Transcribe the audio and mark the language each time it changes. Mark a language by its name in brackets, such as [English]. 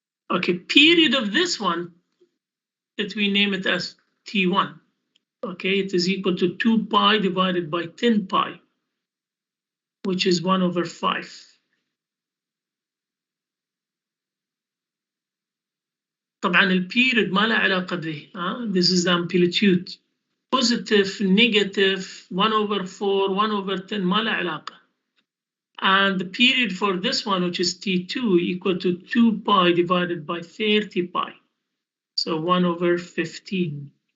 [English] Okay, period of this one, that we name it as T1. Okay, it is equal to 2 pi divided by 10 pi, which is 1 over 5. [Arabic] طبعا البيريد ما له علاقة به. [English] This is the amplitude. Positive, negative, 1 over 4, 1 over 10 [Arabic] ما له علاقة. [English] And the period for this one, which is T2, equal to 2 pi divided by 30 pi. So 1 over 15.